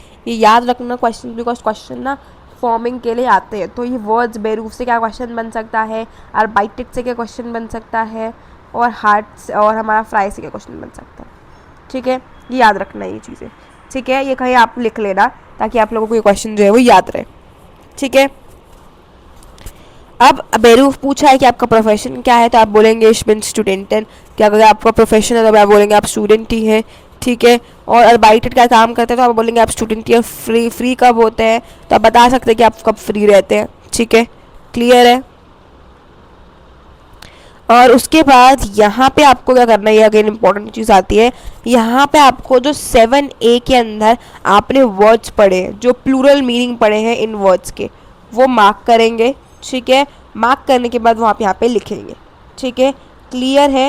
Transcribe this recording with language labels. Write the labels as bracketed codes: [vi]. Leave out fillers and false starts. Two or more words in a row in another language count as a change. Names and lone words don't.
[hi] ये याद रखना क्वेश्चन, बिकॉज क्वेश्चन ना फॉर्मिंग के लिए आते हैं, तो ये वर्ड्स बेरूफ से क्या क्वेश्चन बन सकता है, अर्बाइटेड से क्या क्वेश्चन बन सकता है, और हार्ट से और हमारा फ्राई से क्या क्वेश्चन बन सकता है, ठीक है, ये याद रखना ये चीज़ें, ठीक है, ये कहीं आप लिख लेना ताकि आप लोगों को ये क्वेश्चन जो है वो याद रहे, ठीक है। अब बेरूफ पूछा है कि आपका प्रोफेशन क्या है, तो आप बोलेंगे [de] ich bin Studentin, [hi] क्या अगर आपका प्रोफेशन है तो आप बोलेंगे आप स्टूडेंट ही हैं, ठीक है, और अर्बाइटेड क्या काम करते हैं तो आप बोलेंगे आप स्टूडेंट ही हैं। फ्री कब होते हैं तो आप बता सकते हैं कि आप कब फ्री रहते हैं, ठीक है, क्लियर है। और उसके बाद यहाँ पे आपको क्या करना है, ये अगेन इंपॉर्टेंट चीज़ आती है, यहाँ पे आपको जो 7A के अंदर आपने वर्ड्स पढ़े हैं, जो [en] plural meaning [hi] पढ़े हैं इन वर्ड्स के, वो मार्क करेंगे, ठीक है, मार्क करने के बाद वो आप यहाँ पे लिखेंगे, ठीक है, क्लियर है।